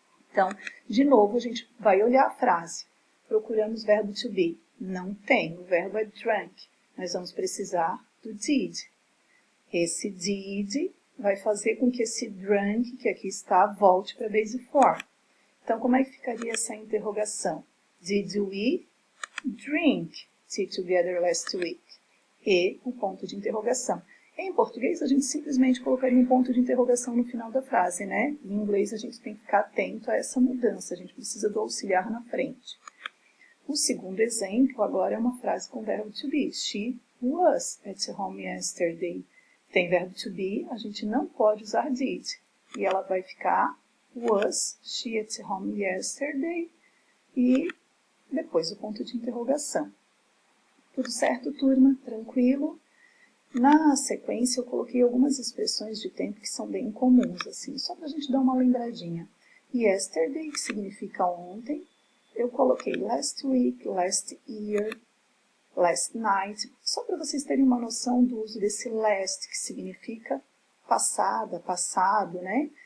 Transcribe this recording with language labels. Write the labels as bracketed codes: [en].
[pt] Então, de novo, a gente vai olhar a frase. Procuramos verbo to be. Não tem. O verbo é drank. Nós vamos precisar do did. Esse did vai fazer com que esse drank, que aqui está, volte para a base form. Então, como é que ficaria essa interrogação? [en] Did we drink tea together last week? [pt] E o ponto de interrogação. Em português, a gente simplesmente colocaria um ponto de interrogação no final da frase, né? Em inglês, a gente tem que ficar atento a essa mudança. A gente precisa do auxiliar na frente. O segundo exemplo agora é uma frase com verbo to be. [en] She was at home yesterday. [pt] Tem verbo to be, a gente não pode usar did. E ela vai ficar [en] was she at home yesterday? [pt] E depois o ponto de interrogação. Tudo certo, turma? Tranquilo? Na sequência, eu coloquei algumas expressões de tempo que são bem comuns, assim, só para a gente dar uma lembradinha. Yesterday, que significa ontem. Eu coloquei [en] last week, last year, last night, [pt] só para vocês terem uma noção do uso desse last, que significa passada, passado, né?